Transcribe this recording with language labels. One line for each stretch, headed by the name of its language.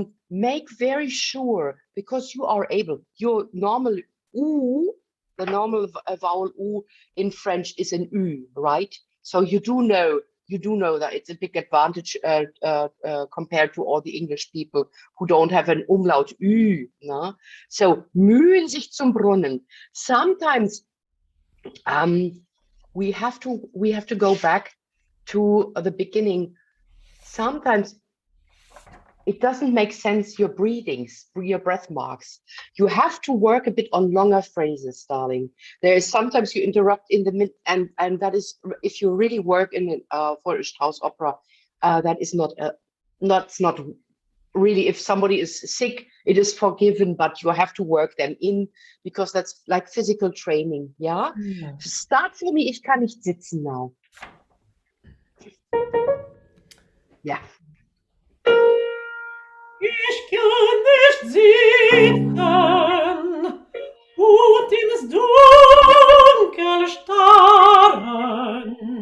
English: Make very sure, because you are able, your normal U, the normal vowel U in French is an U, right? So you do know that it's a big advantage compared to all the English people who don't have an umlaut Ü. No?
German: So mühen sich zum Brunnen.
English: Sometimes we have to go back to the beginning. Sometimes it doesn't make sense, your breathings, your breath marks. You have to work a bit on longer phrases, darling. There is sometimes you interrupt in the mid, and that is, if you really work in for a Strauss opera, that is not really, if somebody is sick, it is forgiven, but you have to work them in, because that's like physical training, yeah? Yeah. Start for me,
German: ich kann nicht sitzen
English: now. Yeah.
German: Ich kann nicht sitzen und ins Dunkel starren.